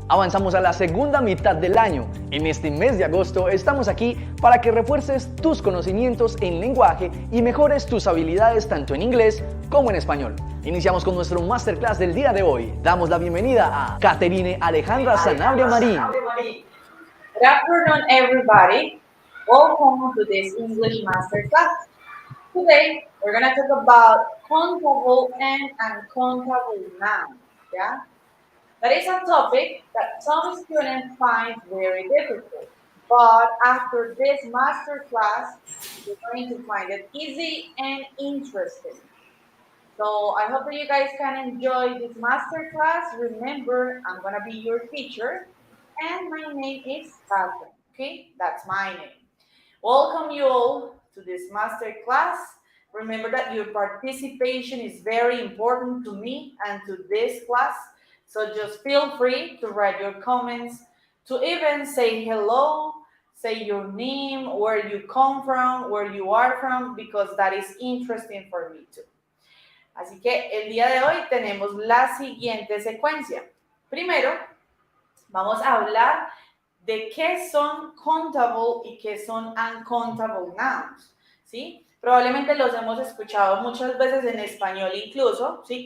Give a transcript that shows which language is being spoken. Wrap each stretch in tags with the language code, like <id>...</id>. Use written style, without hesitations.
<es>Avanzamos a la segunda mitad del año. En este mes de agosto estamos aquí para que refuerces tus conocimientos en lenguaje y mejores tus habilidades tanto en inglés como en español. Iniciamos con nuestro Máster Class del día de hoy. Damos la bienvenida a Katherine Alejandra Sanabria Marín.</es> <en>Good afternoon, everybody. Welcome to this English Master Class. Today, we're going to talk about countable and uncountable nouns. Yeah, that is a topic that some students find very difficult. But after this master class, you're going to find it easy and interesting. So I hope that you guys can enjoy this master class. Remember, I'm going to be your teacher, and my name is Katherine. Okay, that's my name. Welcome you all to this master class. Remember that your participation is very important to me and to this class. So just feel free to write your comments, to even say hello, say your name, where you come from, where you are from, because that is interesting for me too.</en> <es>Así que el día de hoy tenemos la siguiente secuencia. Primero, vamos a hablar de qué son countable y qué son</es> <en>uncountable nouns,</en> <es>¿sí? Probablemente los hemos escuchado muchas veces en español incluso, ¿sí?</es>